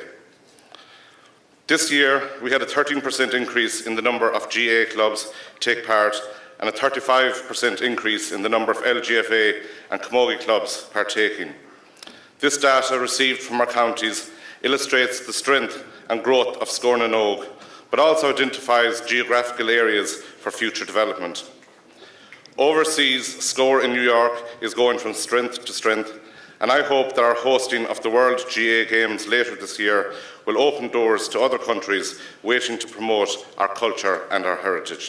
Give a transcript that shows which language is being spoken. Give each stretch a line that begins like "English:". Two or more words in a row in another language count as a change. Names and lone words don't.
English: This year, we had a 13% increase in the number of GA clubs take part and a 35% increase in the number of LGFA and camogie clubs partaking. This data received from our counties illustrates the strength and growth of Scór na nÓg, but also identifies geographical areas for future development. Overseas, Scór in New York is going from strength to strength, and I hope that our hosting of the World GA Games later this year will open doors to other countries waiting to promote our culture and our heritage.